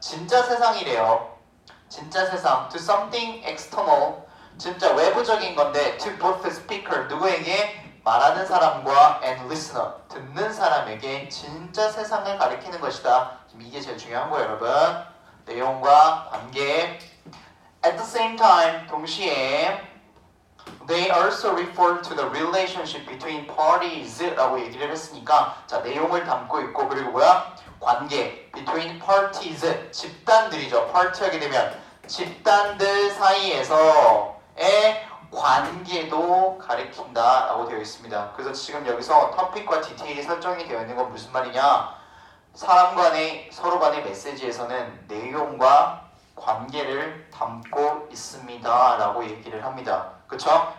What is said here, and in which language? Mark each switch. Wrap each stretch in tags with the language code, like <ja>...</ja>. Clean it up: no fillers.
<ko>진짜 세상이래요. 진짜 세상</ko> <en>to something external</en> <ko>진짜 외부적인 건데</ko> <en>to both the speaker</en> <ko>누구에게 말하는 사람과</ko> <en>and listener</en> <ko>듣는 사람에게 진짜 세상을 가리키는 것이다. 지금 이게 제일 중요한 거예요, 여러분. 내용과 관계.</ko> <en>At the same time</en> <ko>동시에</ko> <en>They also refer to the relationship between parties</en> <ko>라고 얘기를 했으니까 자 내용을 담고 있고 그리고 뭐야? 관계</ko> <en>between parties</en> <ko>집단들이죠. party하게 되면 집단들 사이에서의 관계도 가리킨다라고 되어 있습니다. 그래서 지금 여기서 토픽과 디테일이 설정이 되어 있는 건 무슨 말이냐? 사람 간의 서로 간의 메시지에서는 내용과 관계를 담고 있습니다라고 얘기를 합니다. 그쵸?</ko>